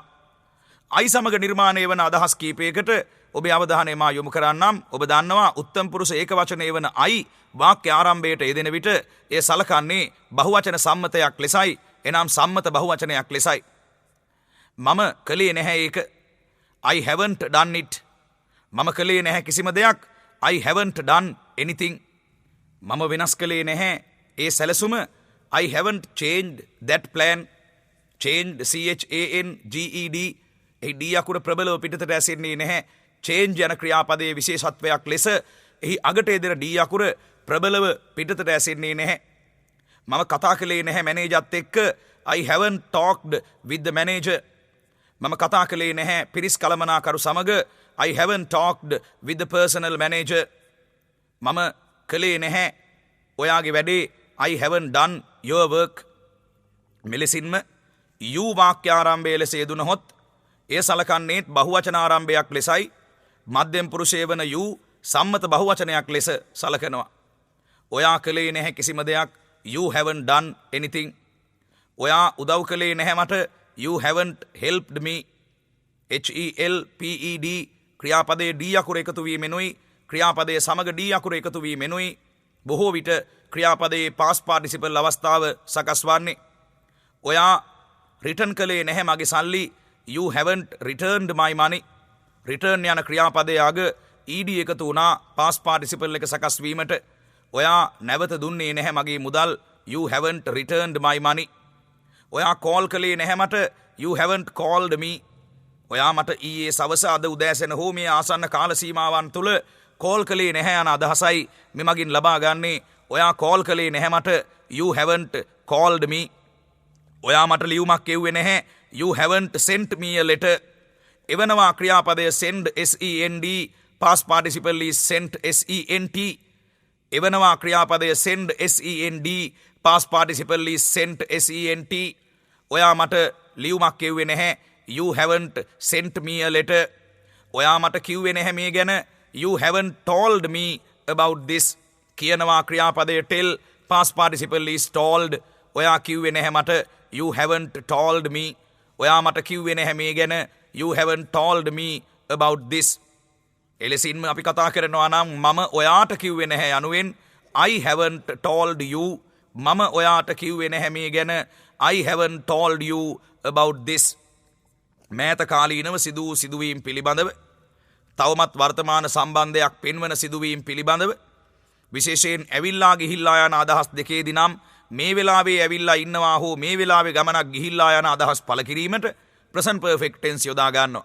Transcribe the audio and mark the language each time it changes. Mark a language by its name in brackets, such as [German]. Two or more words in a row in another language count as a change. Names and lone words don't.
[Sinhala] අයි සමග නිර්මාණය වන අදහස් කීපයකට ඔබේ අවධානය මා යොමු කරන්නම්. ඔබ දන්නවා උත්තම පුරුෂ ඒකවචනය වන අයි වාක්‍ය ආරම්භයට යෙදෙන විට එය සලකන්නේ බහුවචන සම්මතයක් ලෙසයි, එනම් සම්මත බහුවචනයක් ලෙසයි. මම කළේ නැහැ ඒක. [English] I haven't done it. [Sinhala] මම කළේ නැහැ කිසිම දෙයක්. [English] I haven't done anything. [Sinhala] මම වෙනස් කළේ නැහැ ඒ සැලසුම. [English] I haven't changed that plan. Changed CHANGED. [Sinhala] එහි D අකුර ප්‍රබලව පිටතට ඇසෙන්නේ නැහැ. change යන ක්‍රියාපදයේ විශේෂත්වයක් ලෙස එහි අගට යෙදෙන D අකුර ප්‍රබලව පිටතට ඇසෙන්නේ නැහැ. මම කතා කළේ නැහැ මැනේජර්ත් එක්ක. [English] I haven't talked with the manager. [Sinhala] මම කතා කළේ නැහැ පිරිස් කළමනාකරු සමග. [English] I haven't talked with the personal manager. [Sinhala] මම කළේ නැහැ ඔයාගේ වැඩේ. [English] I haven't done your work. [Sinhala] මෙලෙසින්ම you වාක්‍යාරම්භය ලෙස යෙදුනහොත් එය සලකන්නේත් බහුවචන ආරම්භයක් ලෙසයි. මධ්‍යම පුරුෂය වන you සම්මත බහුවචනයක් ලෙස සලකනවා. ඔයා කළේ නැහැ කිසිම දෙයක්. [English] You haven't done anything. [Sinhala] ඔයා උදව් කළේ නැහැ මට. [English] You haven't helped me. [Sinhala] HELPED ක්‍රියාපදයේ D අකුර එකතු වීමෙනුයි ක්‍රියාපදයේ සමග D අකුර එකතු වීමෙනුයි බොහෝ විට ක්‍රියාපදයේ [English] past participle [Sinhala] අවස්ථාව සකස් වන්නේ. ඔයා රිටර්න් කළේ නැහැ මගේ සල්ලි. [English] You haven't returned my money. return යන ක්‍රියාපදයේ අග ED එකතු වුණා past participle එක සකස් වීමට. [Sinhala] ඔයා නැවත දුන්නේ නැහැ මගේ මුදල්. [English] You haven't returned my money. [Sinhala] ඔයා කෝල් කළේ නැහැ මට. [English] You haven't called me. [Sinhala] ඔයා මට ඊයේ සවස අද උදෑසන හෝ මේ ආසන්න කාල සීමාවන් තුල කෝල් කළේ නැහැ යන අදහසයි මෙමගින් ලබා ගන්නේ. ඔයා කෝල් කළේ නැහැ මට. [English] You haven't called me. [Sinhala] ඔයා මට ලියුමක් එව්වේ නැහැ. [English] You haven't sent me a letter. [Sinhala] එවනවා ක්‍රියාපදය [English] send SEND. past participle is sent SENT. [Sinhala] එවනවා ක්‍රියාපදය [English] send SEND. past participle is sent SENT. [Sinhala] ඔයා මට ලියුමක් එව්වේ නැහැ. [English] You haven't sent me a letter. [Sinhala] ඔයා මට කිව්වේ නැහැ මේ ගැන. [English] You haven't told me about this. [Sinhala] කියනවා ක්‍රියාපදය tell. [English] past participle is told. [Sinhala] ඔයා කිව්වේ නැහැ මට. [English] You haven't told me. [Sinhala] ඔයා මට කිව්වේ නැහැ මේ ගැන. [English] You haven't told me about this. [Sinhala] එලෙසින්ම අපි කතා කරනවා නම් මම ඔයාට කිව්වේ නැහැ යනුවෙන් [English] I haven't told you. [Sinhala] මම ඔයාට කිව්වේ නැහැ මේ ගැන. [English] I haven't told you about this. [Sinhala] මෑත කාලීනව සිදු වූ සිදුවීම් පිළිබඳව, තවමත් වර්තමාන සම්බන්ධයක් පෙන්වන සිදුවීම් පිළිබඳව, විශේෂයෙන් ඇවිල්ලා ගිහිල්ලා යන අදහස් දෙකේදී නම් මේ වෙලාවේ ඇවිල්ලා ඉන්නවා හෝ මේ වෙලාවේ ගමනක් ගිහිල්ලා යන අදහස් පළ කිරීමට [English] present perfect tense [Sinhala] යොදා ගන්නවා.